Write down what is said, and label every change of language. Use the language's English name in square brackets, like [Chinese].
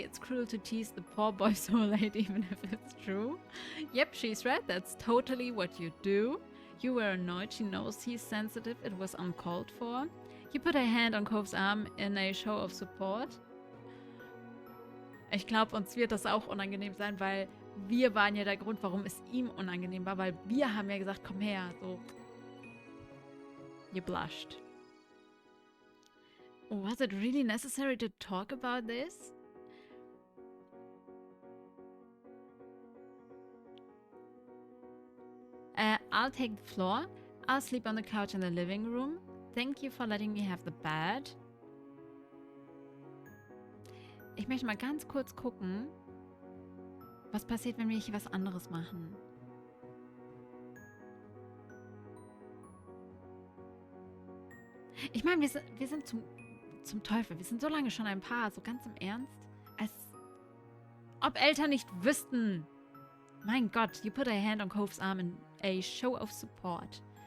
[English] It's cruel to tease the poor boy so late, even if it's true. Yep, she's right. That's totally what you do. You were annoyed. She knows he's sensitive. It was uncalled for. You put a hand on Cove's arm in a show of support. [German] Ich glaube, uns wird das auch unangenehm sein, weil wir waren ja der Grund, warum es ihm unangenehm war, weil wir haben ja gesagt, komm her, so. [English] You blushed. Was it really necessary to talk about this? I'll take the floor. I'll sleep on the couch in the living room. Thank you for letting me have the bed. [German] Ich möchte mal ganz kurz gucken, was passiert, wenn wir hier was anderes machen. Ich meine, wir sind zum Teufel. Wir sind so lange schon ein Paar, so ganz im Ernst. Als ob Eltern nicht wüssten. [English] Mein Gott, you put a hand on Cove's arm in a show of support.